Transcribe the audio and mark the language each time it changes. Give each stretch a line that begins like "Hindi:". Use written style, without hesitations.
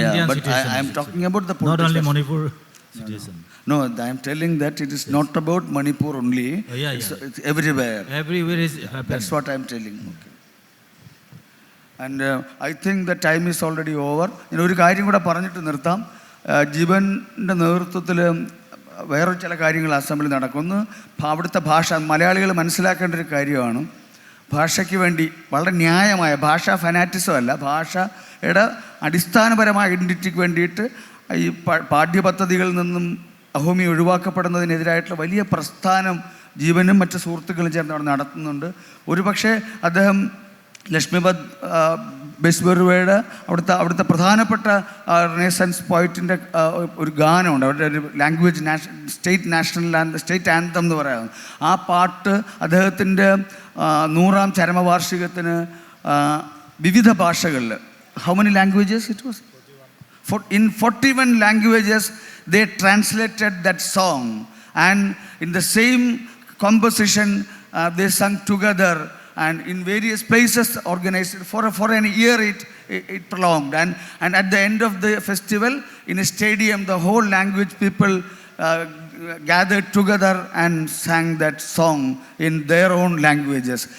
English: But I am talking about the not only Manipur situation. No, I am telling that it is not about Manipur only. It's everywhere. Everywhere is happening. That's what I am telling. Okay. And I think the time is already over.
Malayalam: ഒരു കാര്യം കൂടെ പറഞ്ഞിട്ട് നിർത്താം. ജീവൻ്റെ നേതൃത്വത്തിൽ വേറെ ചില കാര്യങ്ങൾ അസംബ്ലി നടക്കുന്നു. അവിടുത്തെ ഭാഷ മലയാളികൾ മനസ്സിലാക്കേണ്ട ഒരു കാര്യമാണ്. ഭാഷയ്ക്ക് വേണ്ടി വളരെ ന്യായമായ ഭാഷാ ഫനാറ്റിസം അല്ല, ഭാഷയുടെ അടിസ്ഥാനപരമായ ഐഡൻറ്റിറ്റിക്ക് വേണ്ടിയിട്ട് ഈ പാഠ്യപദ്ധതികളിൽ നിന്നും അഹോമി ഒഴിവാക്കപ്പെടുന്നതിനെതിരായിട്ടുള്ള വലിയ പ്രസ്ഥാനം ജീവനും മറ്റ് സുഹൃത്തുക്കളും ചേർന്ന് അവിടെ നടത്തുന്നുണ്ട്. ഒരുപക്ഷെ അദ്ദേഹം ലക്ഷ്മിപത് ബെസ്ബറുവയുടെ അവിടുത്തെ പ്രധാനപ്പെട്ട റിനൈസൻസ് പോയിറ്റിൻ്റെ ഒരു ഗാനമുണ്ട്. അവരുടെ ഒരു ലാംഗ്വേജ് സ്റ്റേറ്റ് ആന്തം എന്ന് പറയുന്നത്. ആ പാട്ട് അദ്ദേഹത്തിൻ്റെ 100ാം ചരമവാർഷികത്തിന് വിവിധ ഭാഷകളിൽ, how many languages it was?
English: In 41 languages they translated that song, and in the same composition they sang together, and in various places organized for an year. It prolonged, and at the end of the festival in a stadium the whole language people gathered together and sang that song in their own languages.